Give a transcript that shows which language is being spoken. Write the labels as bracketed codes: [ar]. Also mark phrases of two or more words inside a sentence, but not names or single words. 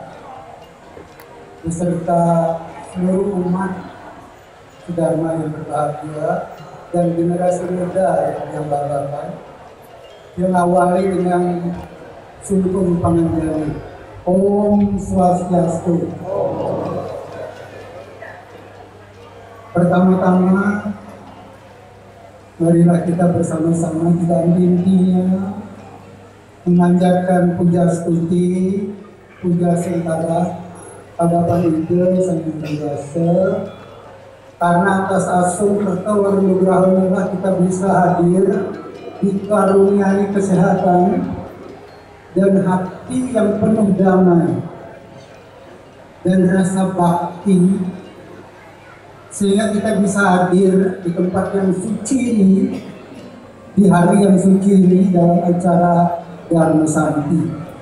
[id] beserta seluruh umat Dharma yang berbahagia dan generasi muda yang banggakan, yang awali dengan Sungkum Panganjali. [sa] Om Swastiastu. [id] Pertama-tama, marilah kita bersama-sama kita intinya memanjatkan puja stuti, puja sentara hadapan Ide Sang Hyang Widi, karena atas asung serta wanugerahnya kita bisa hadir, dikaruniai kesehatan dan hati yang penuh damai dan rasa bakti, sehingga kita bisa hadir di tempat yang suci ini, di hari yang suci ini dalam acara Dharma Santi.